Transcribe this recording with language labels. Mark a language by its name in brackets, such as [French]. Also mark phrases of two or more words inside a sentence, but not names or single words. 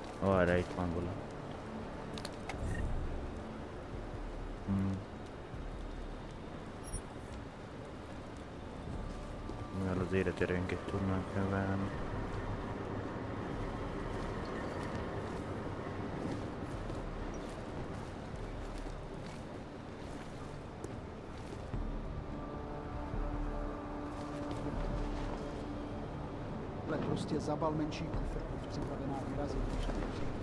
[Hungarian] Arra itt van valami. Mivel az életerőnket tudnánk növelni. [Czech] Prostě zabal menší kufr, buď připravená vyrazit, když nepřijde.